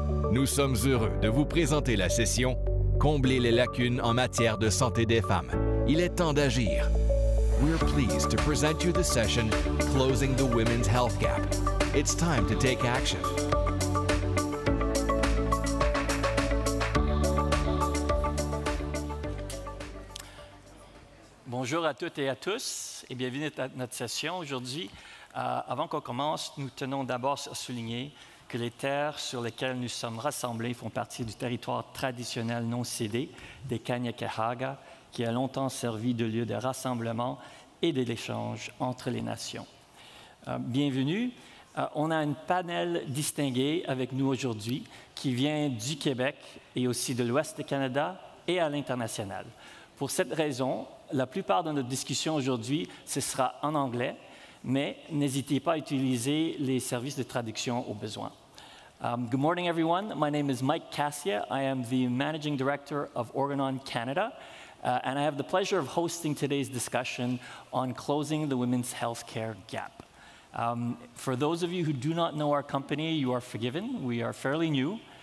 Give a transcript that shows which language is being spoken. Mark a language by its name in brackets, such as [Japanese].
[French] Nous sommes heureux de vous présenter la session « Combler les lacunes en matière de santé des femmes. Il est temps d'agir ». [English] We're pleased to present you the session « Closing the Women's Health Gap. It's time to take action ». [French] Bonjour à toutes et à tous et bienvenue à notre session. Aujourd'hui, avant qu'on commence, nous tenons d'abord à souligner que les terres sur lesquelles nous sommes rassemblés font partie du territoire traditionnel non cédé des Kanien'kehá:ka, qui a longtemps servi de lieu de rassemblement et d'échange entre les nations. Bienvenue. On a un panel distingué avec nous aujourd'hui qui vient du Québec et aussi de l'Ouest du Canada et à l'international. Pour cette raison, la plupart de notre discussion aujourd'hui, ce sera en anglais, mais n'hésitez pas à utiliser les services de traduction au besoin. [English] Good morning, everyone. My name is Mike Cassia. I am the Managing Director of Organon Canada, and I have the pleasure of hosting today's discussion on closing the women's healthcare gap. For those of you who do not know our company, you are forgiven. We are fairly new.